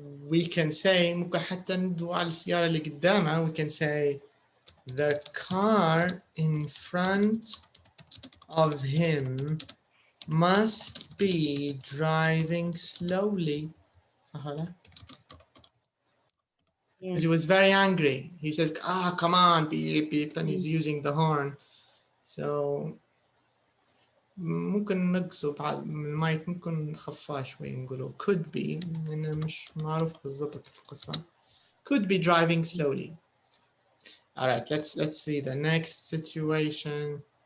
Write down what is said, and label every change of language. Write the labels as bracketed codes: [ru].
[en] We can say [ar] ممكن حتى ندو على السيارة اللي قدامها. [en] We can say the car in front of him must be driving slowly. [ar] صح ولا؟ [en] because he was very angry. He says, ah, come on, beep, beep, and he's using the horn. [ar] So ممكن نقصه بعد من المايك، ممكن نخفاه شوي نقوله [en] could be، [ar] لأنه مش معروف بالضبط في القصة. [en] Could be driving slowly. All right, let's see the next situation.